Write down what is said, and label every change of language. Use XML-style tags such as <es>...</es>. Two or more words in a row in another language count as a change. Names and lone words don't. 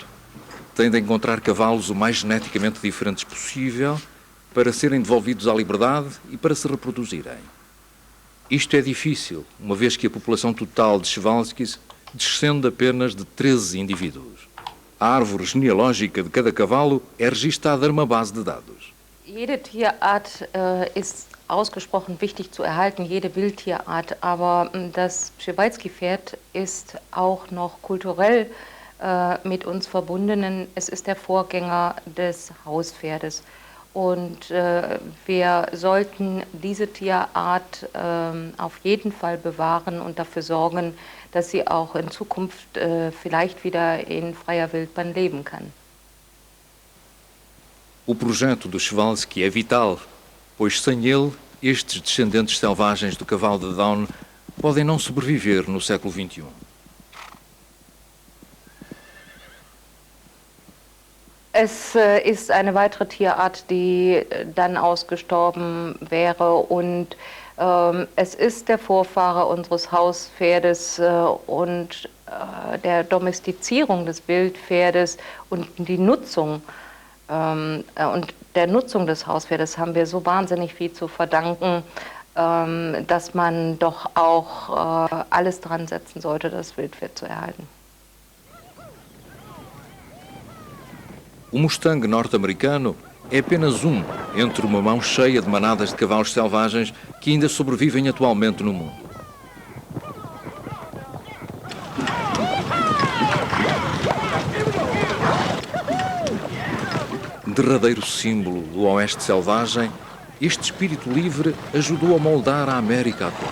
<pt>Tem de encontrar cavalos o mais geneticamente diferentes possível para serem devolvidos à liberdade e para se reproduzirem. Isto é difícil, uma vez que a população total de Przewalskis descende apenas de 13 indivíduos. A árvore genealógica de cada cavalo é registada numa base de dados.</pt> <de>Jede Tierart ist ausgesprochen wichtig zu erhalten, jede Wildtierart, aber das Przewalski-Pferd ist auch noch kulturell mit uns verbunden. Es ist der Vorgänger des Hauspferdes. Und wir sollten diese Tierart auf jeden Fall bewahren und dafür sorgen, dass sie auch in Zukunft vielleicht wieder in freier Wildbahn leben kann.</de> <pt>O projeto do Przewalski é vital, pois sem ele, estes descendentes selvagens do cavalo de Down podem não sobreviver no século XXI.</pt> <de>Es ist eine weitere Tierart, die dann ausgestorben wäre und es ist der Vorfahre unseres Hauspferdes und der Domestizierung des Wildpferdes und die Nutzung und der Nutzung des Hauspferdes haben wir so wahnsinnig viel zu verdanken, dass man doch auch alles dran setzen sollte, das Wildpferd zu erhalten.</de> <pt>O Mustang norte-americano é apenas um entre uma mão cheia de manadas de cavalos selvagens que ainda sobrevivem atualmente no mundo. Derradeiro símbolo do oeste selvagem, este espírito livre ajudou a moldar a América atual.</pt>